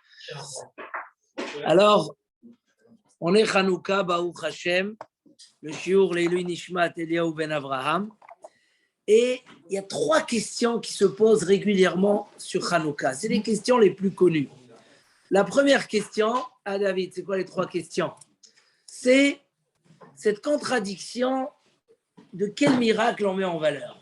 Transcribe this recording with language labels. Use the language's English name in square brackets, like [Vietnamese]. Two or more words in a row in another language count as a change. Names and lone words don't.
[French] Alors, on est Hanouka, [Hebrew] ברוך השם, [French] le shiur [Hebrew] לעילוי נשמת אליהו בן אברהם. [French] Et il y a 3 questions qui se posent régulièrement sur Hanouka. C'est les questions les plus connues. La première question, David, c'est quoi les 3 questions? C'est cette contradiction de quel miracle on met en valeur.